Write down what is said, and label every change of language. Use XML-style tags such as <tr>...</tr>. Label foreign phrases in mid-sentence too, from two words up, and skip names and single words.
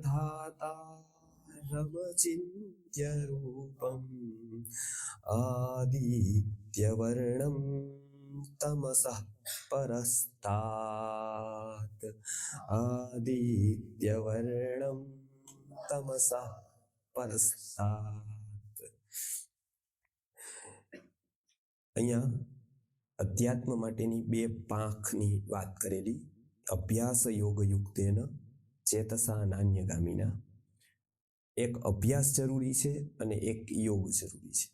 <sa>धातारमचिन्त्य रूपम् आदित्यवर्णं तमसः परस्तात् आदित्यवर्णं तमसः परस्तात्।</sa> <gu>અહીંયા અધ્યાત્મ માટેની બે પાંખની વાત કરેલી,</gu> <sa>અભ્યાસ યોગ યુક્તેન ચેતસા નાન્યગામીના.</sa> <gu>એક અભ્યાસ જરૂરી છે અને એક યોગ જરૂરી છે.</gu>